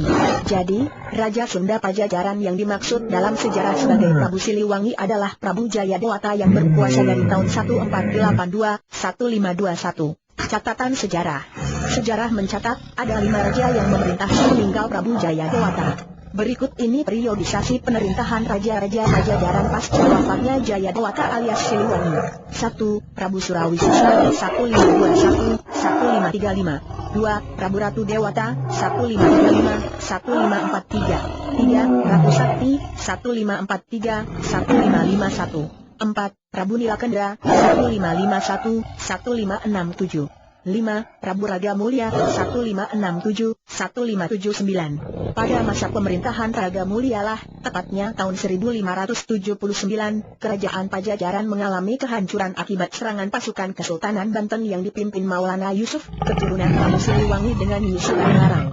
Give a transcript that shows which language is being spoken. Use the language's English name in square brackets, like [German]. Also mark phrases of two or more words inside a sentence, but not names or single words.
[Indonesian] Jadi, Raja Sunda Pajajaran yang dimaksud dalam sejarah sebagai Prabu Siliwangi adalah Prabu Jayadewata yang berkuasa dari tahun 1482-1521. Catatan sejarah. Sejarah mencatat, ada 5 raja yang memerintah meninggal Prabu Jayadewata. Berikut ini periodisasi pemerintahan raja-raja Pajajaran pasca wafatnya Jayadewata alias Siliwangi. 1. Prabu Surawisesa 1521-1535. 2. Prabu Ratu Dewata 1535-1543. 3. Ratu Sakti 1543-1551. 4. Prabu Nilakendra 1551-1567. 5. Prabu Raga Mulia 1567-1579. Pada masa pemerintahan Raga Mulia lah, tepatnya tahun 1579, kerajaan Pajajaran mengalami kehancuran akibat serangan pasukan Kesultanan Banten yang dipimpin Maulana Yusuf, keturunan Prabu Siliwangi dengan Yusuf Larang.